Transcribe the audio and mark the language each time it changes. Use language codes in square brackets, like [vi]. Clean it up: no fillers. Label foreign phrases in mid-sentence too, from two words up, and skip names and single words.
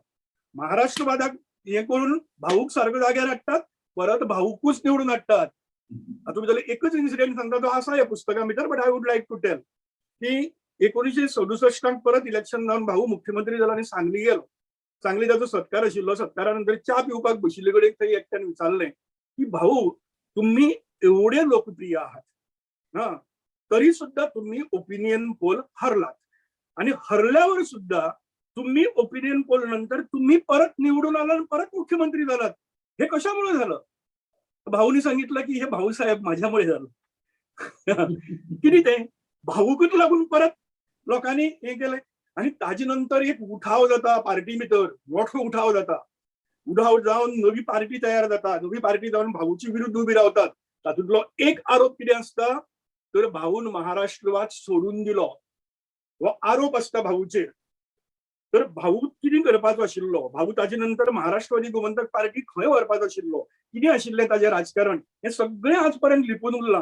[kok] महाराष्ट्रवादाक हे करून भाऊक सारको जाग्यार हाडटात, परत भाऊकूच निवडून हाडटात. आता भितर एकच इन्सिडेंट सांगता, तो आसा ह्या पुस्तका भितर, [en] but I would like to tell [kok] की 1967 परत इलेक्शन जावन भाऊ मुख्यमंत्री जालो आणि सांगली गेलो. सांगली ताचो सत्कार आशिल्लो. सत्कारा नंतर च्या पिवपाक बशिल्ले कडेन थंय एकट्यान विचारलें की [mr] भाऊ, तुम्ही एवढे लोकप्रिय आहात, तरी सुद्धा तुम्ही [en] opinion poll [mr] हरलात आणि हरल्यावर सुद्धा तुम्ही [en] opinion poll [mr] नंतर तुम्ही परत निवडून आला आणि परत मुख्यमंत्री झालात. हे कशामुळे झालं? भाऊनी सांगितलं की हे भाऊसाहेब माझ्यामुळे झालं. किती ते भाऊकच लागून परत लोकांनी हे केलंय. [kok] आणि ताजे नंतर एक उठाव जाता पार्टी भितर, मोठो उठाव जाता. उठाव जावन नवी पार्टी तयार जाता. नवी पार्टी जावन भाऊची विरुद्ध उभी रावतात. तातूंतलो एक आरोप कितें आसता तर भाऊन महाराष्ट्रवाद सोडून दिलो, हो आरोप आसता भाऊचेर. तर भाऊ कितें करपाचो आशिल्लो, भाऊ ताजे नंतर महाराष्ट्रवादी गोमंतक पार्टी खंय व्हरपाचो आशिल्लो, कितें आशिल्लें ताजें राजकारण, हें सगळें आज पर्यंत लिपून उरलां.